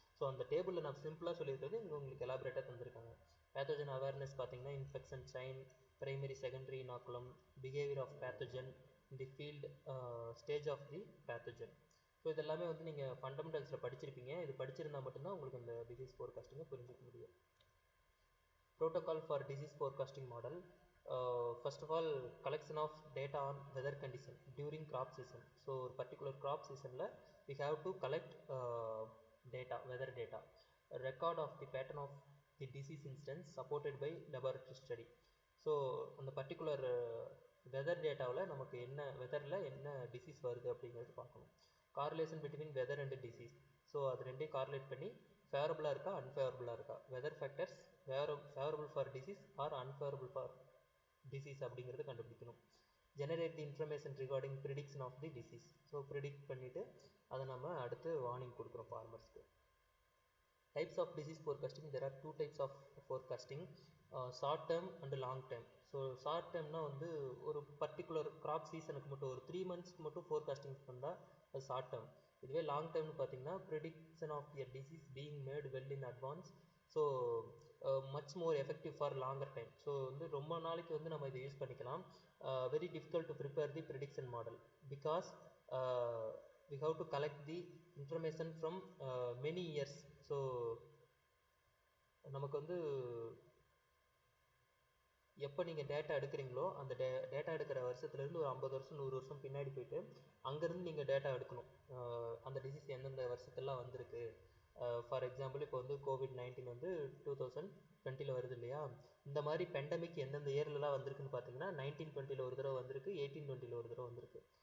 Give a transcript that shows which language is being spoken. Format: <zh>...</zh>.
<en>so</en> <ta>அந்த டேபிளில் நான் சிம்பிளாக சொல்லியிருக்கிறது இங்கே உங்களுக்கு எலாபரேட்டாக தந்திருக்காங்க.</ta> <en>Pathogen awareness பார்த்தீங்கன்னா infection sign, primary secondary inoculum, behaviour of pathogen, the field, stage of the pathogen.</en> <ta>So இதெல்லாமே வந்து நீங்கள் ஃபண்டமெண்டல்ஸில் படிச்சிருப்பீங்க. இது படிச்சிருந்தால் மட்டும்தான் உங்களுக்கு இந்த டிசீஸ் ஃபோர்காஸ்டிங்கை புரிஞ்சிக்க முடியும்.</ta> <en>Protocol for disease forecasting model. First of all, collection of data on weather condition during crop season. So particular crop season la we have to collect data, weather data, a record of the pattern of the disease incidence supported by laboratory study.</en> <ta>So அந்த particular weather dataவில் நமக்கு என்ன வெதரில் என்ன disease வருது அப்படிங்கிறது பார்க்கணும்.</ta> <en>Correlation between weather and disease. So</en> <ta>அது ரெண்டையும் கார்லேட் பண்ணி ஃபேவரபுளாக இருக்கா அன்ஃபேவரபுளாக இருக்கா,</ta> <en>weather factors favourable for disease or unfavourable for disease</en> <ta>அப்படிங்கிறது கண்டுபிடிக்கணும்.</ta> <en>Generate the information regarding prediction of the disease. So</en> <ta>predict பண்ணிவிட்டு அதை நம்ம அடுத்து வார்னிங் கொடுக்குறோம் ஃபார்மர்ஸ்க்கு.</ta> <en>Types of disease forecasting, there are 2 types of forecasting, short term and long term.</en> <ta>So short டேர்ம்னா வந்து ஒரு particular graph சீசனுக்கு மட்டும் ஒரு 3 monthsக்கு மட்டும் ஃபோர்காஸ்டிங் பண்ணால் அது ஷார்ட் டேர்ம். இதுவே லாங் டேர்ம்னு பார்த்தீங்கன்னா</ta> <en>Prediction of a disease being made well in advance. So much more effective for longer time.</en> <ta>So வந்து ரொம்ப நாளைக்கு வந்து நம்ம இதை யூஸ் பண்ணிக்கலாம்.</ta> <en>Very difficult to prepare the prediction model because we have to collect the information from many years.</en> <ta>So நமக்கு வந்து எப்போ நீங்கள் டேட்டா எடுக்கிறீங்களோ அந்த டேட்டா எடுக்கிற வருஷத்துலேருந்து ஒரு 50 வருஷம் 100 வருஷம் பின்னாடி போயிட்டு அங்கேருந்து நீங்கள் டேட்டா எடுக்கணும். அந்த டிசீஸ் எந்தெந்த வருஷத்துலாம் வந்திருக்கு. ஃபார் எக்ஸாம்பிள் இப்போ வந்து COVID-19 வந்து 2020 வருது இல்லையா, இந்த மாதிரி பெண்டமிக் எந்தெந்த இயர்லலாம் வந்திருக்குன்னு பார்த்தீங்கன்னா 1920 ஒரு தடவை வந்திருக்கு, 1820 ஒரு தடவை வந்திருக்கு.</ta>